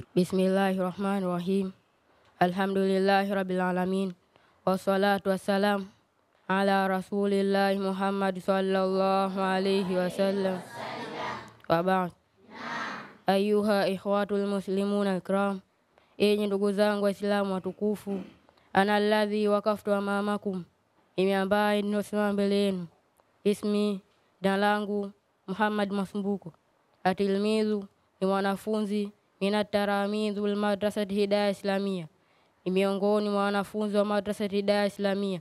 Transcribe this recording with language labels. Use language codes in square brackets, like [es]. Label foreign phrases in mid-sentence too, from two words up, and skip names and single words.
[ar] بسم الله الرحمن الرحيم. الحمد لله رب العالمين والصلاة والسلام على رسول الله محمد صلى الله عليه وسلم وبعد. أيها الإخوة المسلمون الكرام, [sw] enyi ndugu zangu waislamu watukufu, [ar] أنا الذي وقفت أمامكم, [sw] mimi ambaye ninosimama mbele yenu. Ismi, jina langu Muhammad Masumbuko. Atilmizu ni mwanafunzi [ar] من تلاميذ المدرسة [sw] Hidayah Islamia, ni miongoni mwa wanafunzi wa madrasati Hidayah Islamia.